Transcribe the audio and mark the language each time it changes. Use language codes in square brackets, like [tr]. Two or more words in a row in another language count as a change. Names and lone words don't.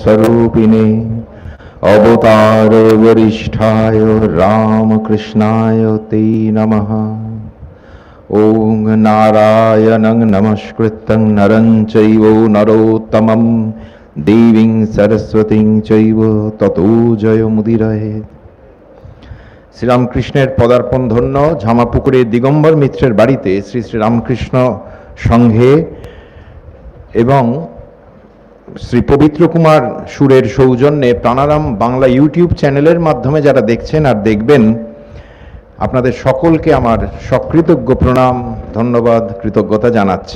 [sa] स्वरूपिणे अवतार वरिष्ठाय रामकृष्णाय ते नमः। ओं नारायणं नमस्कृतं नरं चैव नरोत्तमं देवीं सरस्वतीं चैव ततो जयमुदीरये। [bn] শ্রীরামকৃষ্ণের পদার্পণ ধন্য ঝামাপুকুরে দিগম্বর মিত্রের বাড়িতে শ্রী শ্রী রামকৃষ্ণ সংঘে এবং শ্রী পবিত্র কুমার সুরের সৌজন্যে প্রাণারাম বাংলা [en] YouTube channel-er [bn] মাধ্যমে যারা দেখছেন আর দেখবেন, আপনাদের সকলকে আমার সকৃতজ্ঞ প্রণাম, ধন্যবাদ, কৃতজ্ঞতা জানাচ্ছি।